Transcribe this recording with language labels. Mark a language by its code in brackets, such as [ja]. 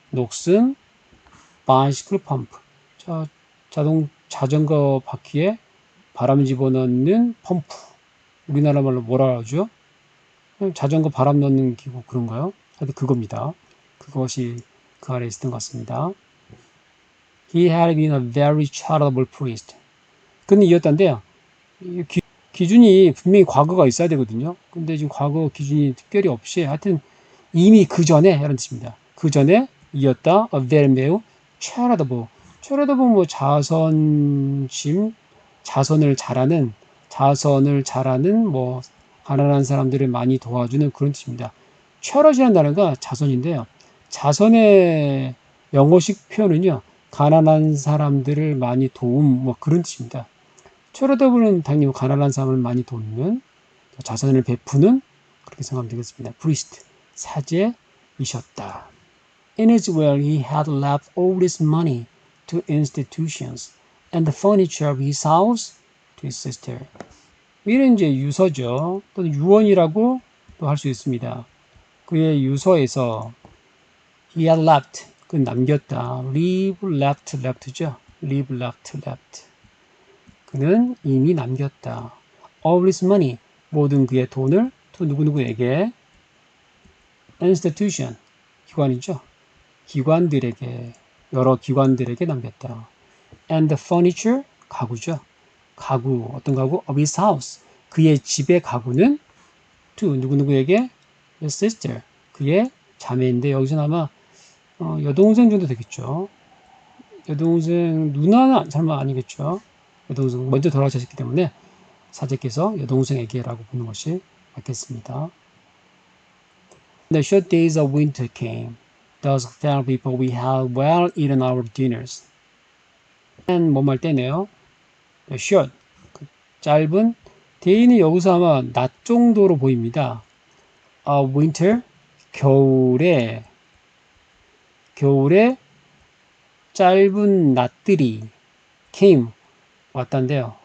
[ko] 녹슨 bicycle pump, 자전거 바퀴에 바람 집어넣는 펌프. 우리나라 말로 뭐라 하죠? 자전거 바람 넣는 기구 그런가요? 하여튼 그겁니다. 그것이 그 아래에 있었던 것 같습니다. [en] He had been a very charitable priest. [ko] 그는 이었다는데요. 기준이 분명히 과거가 있어야 되거든요. 근데 지금 과거 기준이 특별히 없이 하여튼 이미 그 전에 이런 뜻입니다. 그 전에 이었다. [en] A very [ko] 매우 charitable. charitable 뭐 자선을 잘하는 뭐 가난한 사람들을 많이 도와주는 그런 뜻입니다. charit이라는 단어가 자선인데요. 자선의 영어식 표현은요. 가난한 사람들을 많이 도움 뭐 그런 뜻입니다. charitable 당연히 가난한 사람을 많이 돕는, 자선을 베푸는, 그렇게 생각하면 되겠습니다. priest, 사제이셨다. [en] In his will he had left all his money to institutions and the furniture of his house to his sister. [ko] 이는 이제 유서죠. 또는 유언이라고 또 할 수 있습니다. 그의 유서에서 [en] he had left, [ko] 그 남겼다. [en] leave left left [ko] 죠. leave left left. 그는 이미 남겼다. [en] all his money [ko] 모든 그의 돈을 to 누구누구에게 institution 기관이죠. 기관들에게 여러 기관들에게 남겼다. [en] and the furniture [ko] 가구죠. 가구 어떤 가구? [en] of his house [ko] 그의 집의 가구는 to 누구누구에게 [en] his sister [ko] 그의 자매인데 여기서 아마 여동생 정도 되겠죠. 여동생 누나는 설마 아니겠죠. 여동생 먼저 돌아가셨기 때문에 사제께서 여동생에게라고 부르는 것이 맞겠습니다. [en] The short days of winter came. Thus fell before we had well eaten our dinners. [ko] and 뭐말 때네요. [en] The short [ko] 그 짧은 day는 여기서 아마 낮 정도로 보입니다. winter 겨울에 짧은 낮들이 came 왔단데요.